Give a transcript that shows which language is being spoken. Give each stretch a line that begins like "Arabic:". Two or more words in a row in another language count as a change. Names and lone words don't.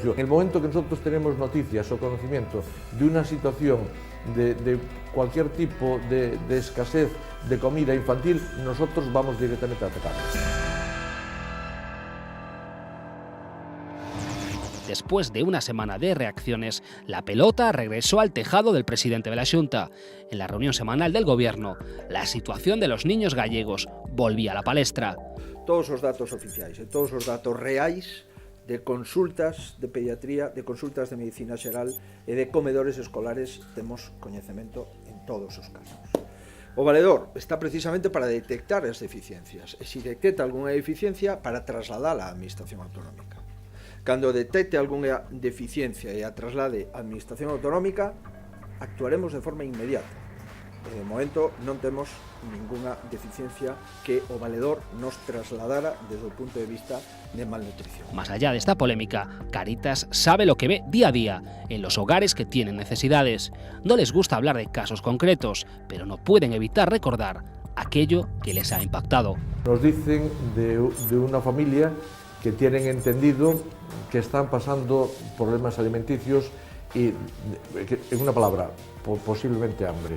Spanish: En el momento que nosotros tenemos noticias o conocimiento de una situación de cualquier tipo de escasez de comida infantil, nosotros vamos directamente a atacarlos. después de una semana de reacciones, la pelota regresó al tejado del presidente de la Xunta. En la reunión semanal del Gobierno, la situación de los niños gallegos volvía a la palestra.
Galician: Todos os datos oficiais e todos os datos reais de consultas de pediatría, de consultas de medicina xeral e de comedores escolares temos coñecemento en todos os casos. O valedor está precisamente para detectar as deficiencias e se detecta algunha deficiencia para trasladala á Administración Autonómica. Cando detecte algunha deficiencia e a traslade á Administración Autonómica, actuaremos de forma inmediata. De momento non temos ninguna deficiencia que o valedor nos trasladara desde o punto de vista de malnutrición.
Spanish: Más allá de esta polémica, Cáritas sabe lo que ve día a día en los hogares que tienen necesidades. No les gusta hablar de casos concretos, pero no pueden evitar recordar aquello que les ha impactado. Nos dicen de una familia que tienen entendido que están pasando problemas alimenticios y, en una palabra, posiblemente hambre.